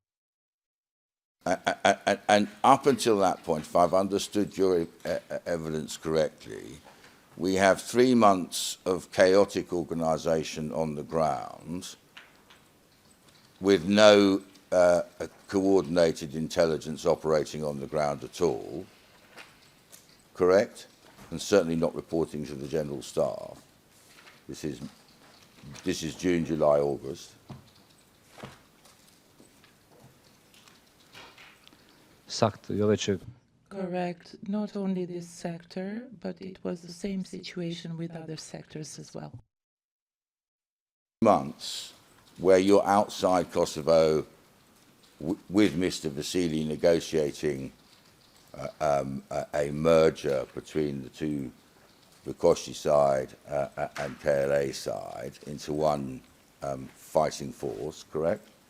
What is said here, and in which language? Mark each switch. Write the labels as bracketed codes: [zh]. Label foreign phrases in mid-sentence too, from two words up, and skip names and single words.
[en] And up until that point, if I've understood your evidence correctly, we have 3 months of chaotic organisation on the ground with no coordinated intelligence operating on the ground at all, correct? And certainly not reporting to the general staff. This is June, July, August. [sq] Sakt, jo veç [en] Correct. Not only this sector, but it was the same situation with other sectors as well. Months where you're outside Kosovo with Mr. Vasili negotiating a merger between the two, the Koshi side and KLA side, into one fighting force, correct?